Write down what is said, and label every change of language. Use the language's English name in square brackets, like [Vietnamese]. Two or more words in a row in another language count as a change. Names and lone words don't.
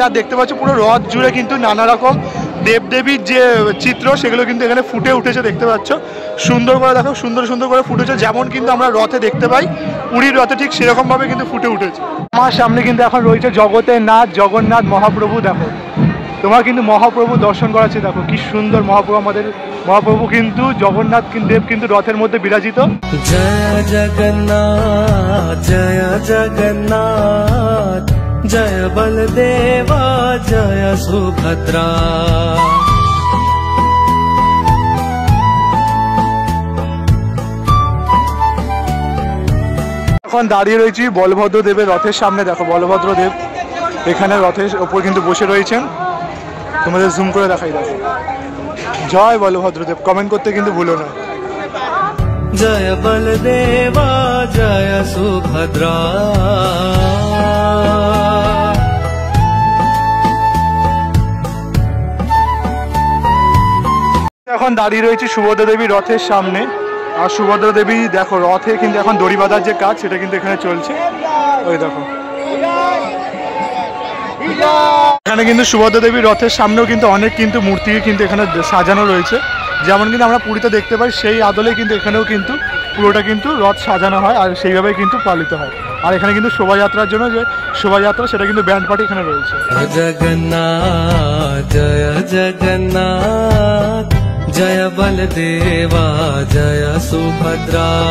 [Bangla] আর দেখতে পাচ্ছ পুরো রথ জুড়ে কিন্তু নানা রকম দেবদেবীর যে চিত্র সেগুলো কিন্তু এখানে ফুটে উঠেছে, দেখতে পাচ্ছ সুন্দর করে, দেখো সুন্দর সুন্দর করে ফুটেছে, যেমন কিন্তু আমরা রথে দেখতে পাই পুরীর রথে ঠিক সেরকম ভাবে কিন্তু ফুটে উঠেছে। আমার সামনে কিন্তু এখন রয়েছে জগতের নাথ জগন্নাথ মহাপ্রভু। দেখো তোমার কিন্তু মহাপ্রভু দর্শন করাচ্ছে, দেখো কি সুন্দর মহাপ্রভু, আমাদের মহাপ্রভু কিন্তু জগন্নাথ দেব কিন্তু রথের মধ্যে বিরাজিত। [Hindi] जय जगन्नाथ जय जगन्नाथ जय बलदेवा जय सुभद्रा। [Bangla] এখন দাঁড়িয়ে রয়েছি বলভদ্র দেবের রথের সামনে। দেখো বলভদ্র দেব এখানে রথের ওপর কিন্তু বসে রয়েছেন, তোমাদের জুম করে দেখাই। দেখো জয় বলভদ্রদেব, কমেন্ট করতে কিন্তু ভুলো না। [Hindi] जय बलदेवा जय सुभद्रा। [Bangla] এখন দাঁড়িয়ে রয়েছে সুভদ্রা দেবী রথের সামনে। আর সুভদ্রা দেবী দেখো রথে কিন্তু এখন দড়ি বাঁধার যে কাজ সেটা কিন্তু এখানে চলছে। ওই দেখো এখানে কিন্তু সুভদ্রা দেবীর রথের সামনেও কিন্তু অনেক কিন্তু মূর্তি কিন্তু এখানে সাজানো রয়েছে, যেমন কিন্তু আমরা পুরীতে দেখতে পাই সেই আদলে কিন্তু এখানেও কিন্তু পুরোটা কিন্তু রথ সাজানো হয় আর সেইভাবেই কিন্তু পালিত হয়। আর এখানে কিন্তু শোভাযাত্রার জন্য যে শোভাযাত্রা সেটা কিন্তু ব্যান্ড পার্টি এখানে রয়েছে। [Hindi] जगन्नाथ जय जगन्नाथ जय बलदेवा जय सुभद्रा।